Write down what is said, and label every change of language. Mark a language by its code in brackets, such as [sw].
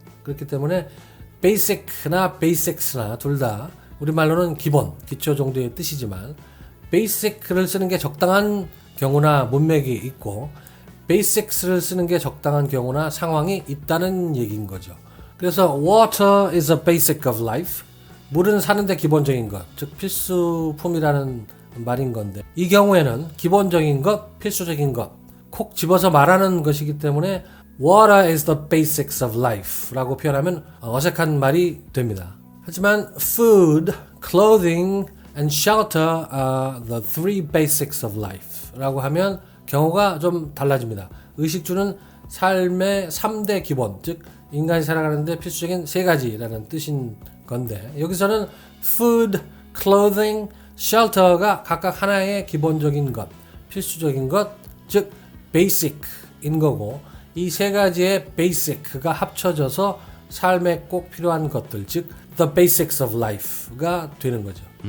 [ko] 그렇기 때문에 basic나 basics나 둘 다 우리말로는 기본, 기초 정도의 뜻이지만 basic를 쓰는 게 적당한 경우나 문맥이 있고 basics를 쓰는 게 적당한 경우나 상황이 있다는 얘기인 거죠. 그래서 [en] water is a basic of life. [ko] 물은 사는데 기본적인 것, 즉 필수품이라는 말인 건데 이 경우에는 기본적인 것, 필수적인 것 콕 집어서 말하는 것이기 때문에 [en] Water is the basics of life [ko] 라고 표현하면 어색한 말이 됩니다. [en] 하지만 food, clothing, and shelter are the three basics of life [ko] 라고 하면 경우가 좀 달라집니다. 의식주는 삶의 3대 기본, 즉 인간이 살아가는데 필수적인 3가지라는 뜻인 건데 여기서는 [en] food, clothing, shelter [ko] 가 각각 하나의 기본적인 것, 필수적인 것, 즉 basic인 거고 이 3가지의 basic가 합쳐져서 삶에 꼭 필요한 것들, 즉 [en] the basics of life [ko] 가 되는 거죠.